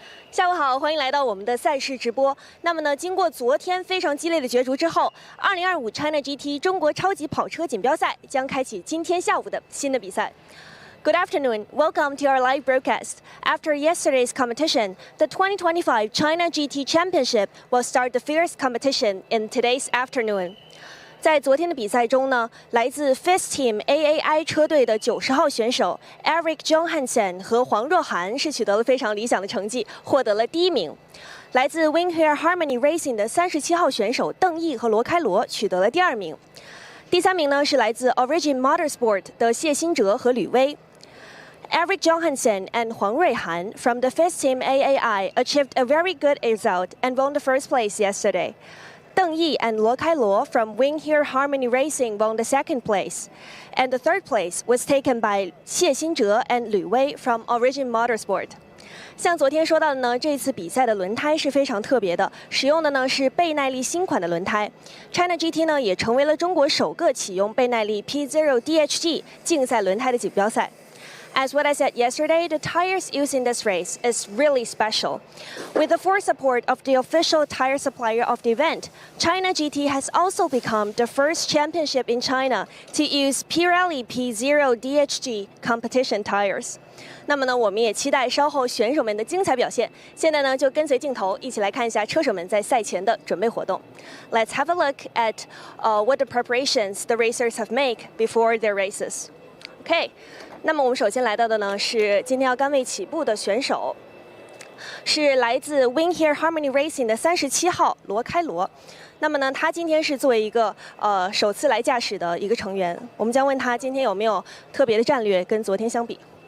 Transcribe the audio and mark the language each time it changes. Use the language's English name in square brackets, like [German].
[Chinese] 下午好，欢迎来到我们的赛事直播。那么呢，经过昨天非常激烈的角逐之后，2025 China GT 中国超级跑车锦标赛将开启今天下午的新的比赛。 [English] Good afternoon. Welcome to our live broadcast. After yesterday's competition, the 2025 China GT Championship will start the fierce competition in today's afternoon. [Chinese] 在昨天的比赛中呢，来自 FIST Team AAI 车队的90号选手 Eric Johansen 和黄若涵是取得了非常理想的成绩，获得了第1名。来自 Wing Here Harmony Racing 的37号选手邓毅和罗开罗取得了第2名。第3名呢是来自 Origin Motorsport 的谢新哲和吕薇。 [English] Eric Johansen and Huang Ruihan from the FIST Team AAI achieved a very good result and won the first place yesterday. Deng Yi and Luo Kailuo from Wing Here Harmony Racing won the second place, and the third place was taken by Xie Xinzhe and Lü Wei from Origin Motorsport. [Chinese] 像昨天说到的呢，这次比赛的轮胎是非常特别的，使用的呢是倍耐力新款的轮胎。 China GT 呢也成为了中国首个启用倍耐力 P0 DHG 竞赛轮胎的锦标赛。 [English] As what I said yesterday, the tires used in this race is really special. With the full support of the official tire supplier of the event, China GT has also become the first championship in China to use Pirelli P0 DHG competition tires. [Chinese] 那么呢，我们也期待稍后选手们的精彩表现。现在呢，就跟随镜头一起来看一下车手们在赛前的准备活动。 [English] Let's have a look at what the preparations the racers have made before their races. Okay. [Chinese] 那么我们首先来到的呢是今天要杆位起步的选手，是来自 Wing Here Harmony Racing 的37号罗开罗。那么呢，他今天是作为一个首次来驾驶的一个成员，我们将问他今天有没有特别的战略跟昨天相比。